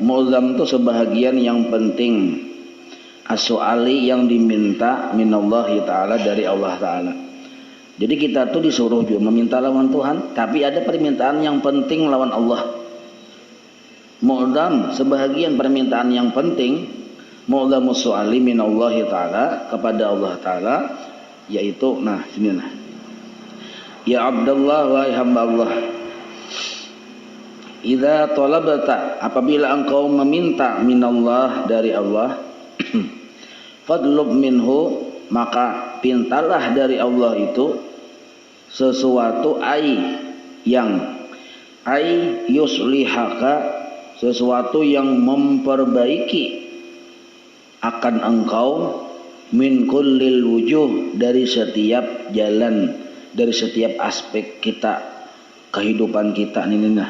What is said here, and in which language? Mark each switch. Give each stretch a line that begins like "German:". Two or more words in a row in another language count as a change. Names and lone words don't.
Indonesian: Mu'zam itu sebahagian yang penting. As-su'ali yang diminta
Arabic: من الله تعالى,
Indonesian: dari Allah Ta'ala.
Banjar: Jadi kita tuh disuruh juga meminta lawan Tuhan, tapi ada permintaan yang penting lawan Allah.
Indonesian: Mu'zam sebahagian permintaan yang penting.
Arabic: معظم السؤال من الله تعالى,
Indonesian: kepada Allah Ta'ala, yaitu nah sini nah.
Arabic: يا عبد الله,
Indonesian: wahai hamba Allah,
Arabic: إذا طلبت,
Indonesian: apabila engkau meminta minallah, dari Allah,
Arabic: فاطلب منه,
Indonesian: maka pintalah dari Allah itu sesuatu yang yuslihaka, sesuatu yang memperbaiki akan engkau,
Arabic: من كل الوجوه,
Indonesian: dari setiap jalan, dari setiap aspek kita, kehidupan kita ini nah.